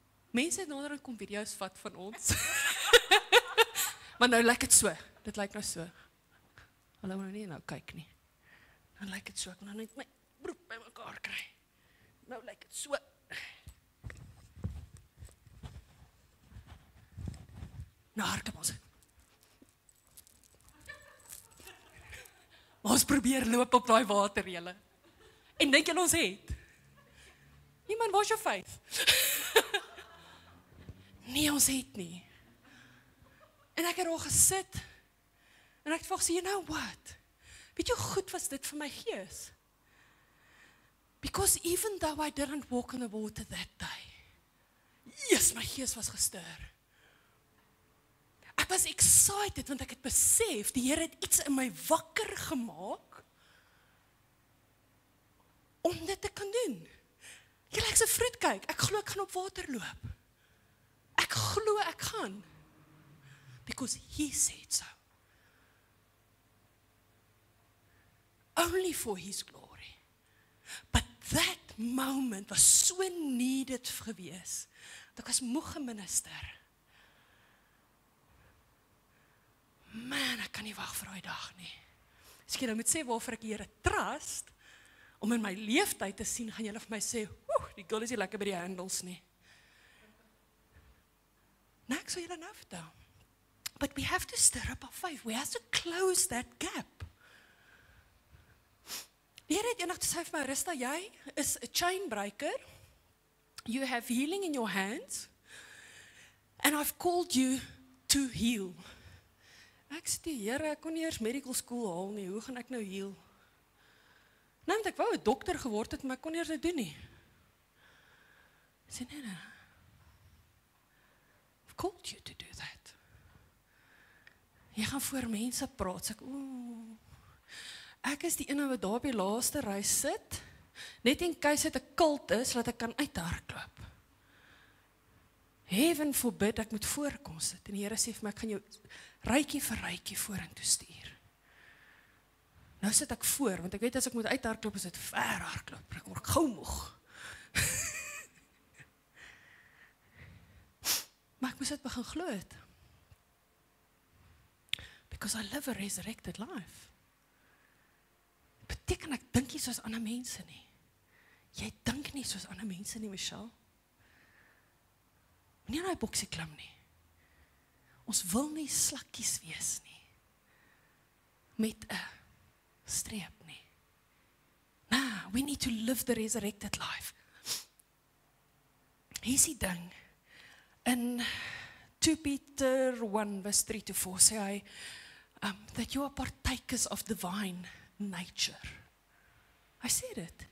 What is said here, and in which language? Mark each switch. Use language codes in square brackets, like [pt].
[af] Mense het nader en kom video's vat van ons. Maar nou lyk dit so. Dit lyk nou so. Hulle moet nie nou kyk nie. Dan lyk dit so. Ek moet nou net my broek by mekaar kry. Nou lyk dit so. Nou hardloop ons. Ons probeer loop op daai water, julle. En dink julle ons het? Nee man, waar's jou faith? Nee, ons het nie. En ek het daar gesit, en ek het vir gesê, [en] you know what? [af] Weet jy hoe goed was dit vir my gees? [en] Because even though I didn't walk on the water that day, yes, my gees was gestir. [af] Ek was excited, want ek het besef, die Here het iets in my wakker gemaak, om dit te kan doen. Julle, ek's 'n vroedkyk, ek glo ek gaan op water loop. Ek glo ek gaan. [en] Because he said so. Only for his glory. But that moment was so needed [af] gewees, dat ek was moeg geminister. Man, ek kan nie wag vir daai dag nie. As ek nou moet sê waarvoor ek die Here trust, om in my leeftyd te sien, gaan julle vir my sê, die girl is nie lekker by die handles nie. Nou, ek sal julle nou vertel. [en] But we have to stir up our faith. We have to close that gap. [af] Die Here het eendag gesê vir my, Rista, jy is 'n chain breaker. [en] You have healing in your hands. And I've called you to heal. [af] Ek sê, Here, ek kon nie eers medical school haal nie. Hoe gaan ek nou heal? Nou, want ek wou 'n dokter geword het, maar ek kon nie eers dit doen nie. Ek sê, nee. [en] I've called you to do that. [af] Jy gaan voor mense praat. Sê ek, ek is die ene wat daar op die laaste ry sit, net in case dit 'n kult is, dat ek kan uithardloop. [en] Heaven forbid, [af] ek moet voorkom sit. En die Here sê vir my, ek gaan jou rytjie vir rytjie vorentoe stuur. Nou sit ek voor, want ek weet as ek moet uithardloop, is dit ver hardloop. Ek word gou moeg. Maar ek moes dit begin glo het. [en] Because I live a resurrected life. [af] Beteken ek dink nie soos ander mense nie. Jy dink nie soos ander mense nie, Michelle. Moenie in daai boksie klim nie. Ons wil nie slakkies wees nie. Met 'n streep nie. [en] Nah, we need to live the resurrected life. [af] Hier is die ding. In 2 Peter 1 verse 3-4 sê hy, [en] that you are partakers of divine nature. [af] Hy sê dit.